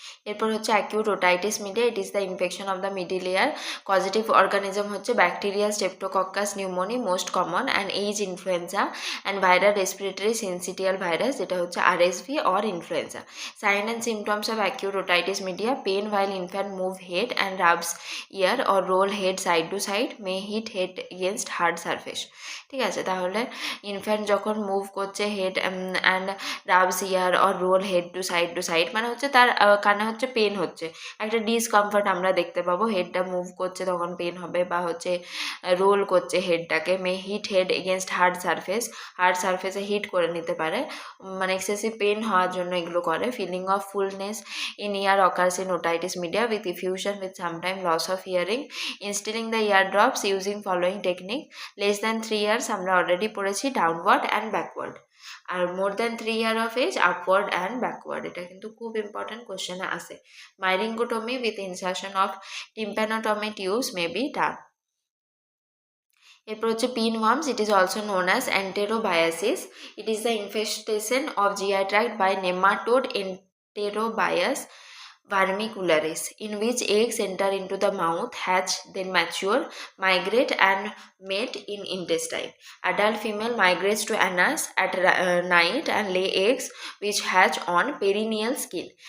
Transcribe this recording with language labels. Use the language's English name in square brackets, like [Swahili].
[English] এরপর হচ্ছে acute otitis media, it is the infection of the middle ear. Causative organism হচ্ছে bacteria, streptococcus pneumoniae most common, and H influenza and viral respiratory syncytial virus, যেটা হচ্ছে RSV or influenza. Sign and symptoms of acute otitis media, pain while infant move head and rubs ear or roll head side to side, may hit head against hard surface। [Bangla] ঠিক আছে, তাহলে infant যখন move করছে head and [English] rubs ear or roll head to side, [Bangla] মানে হচ্ছে তার কানে হচ্ছে পেন হচ্ছে, একটা ডিসকমফর্ট আমরা দেখতে পাবো, হেডটা মুভ করছে তখন পেন হবে, বা হচ্ছে রোল করছে হেডটাকে। মে হিট হেড এগেনস্ট হার্ড সারফেসে হিট করে নিতে পারে, মানে এক্সেসিভ পেন হওয়ার জন্য এগুলো করে। [English] Feeling of fullness in ear occurs in otitis media with effusion with sometime loss of hearing. Instilling the ear drops using following technique. Less than 3 years [Bangla] আমরা অলরেডি পড়েছি, [English] Downward and backward. আর more than 3 year of age, upward and backward. [Bangla] এটা কিন্তু খুব important কোশ্চেনে আসে। [English] Myringotomy with insertion of tympanotomy tubes may be done. এরপর হচ্ছে pinworms, it is also known as enterobiasis. It is the infestation of GI tract by nematode enterobius vermicularis, in which eggs enter into the mouth, hatch, then mature, migrate and mate in intestine. Adult female migrates to anus at night and lay eggs which hatch on perineal skin.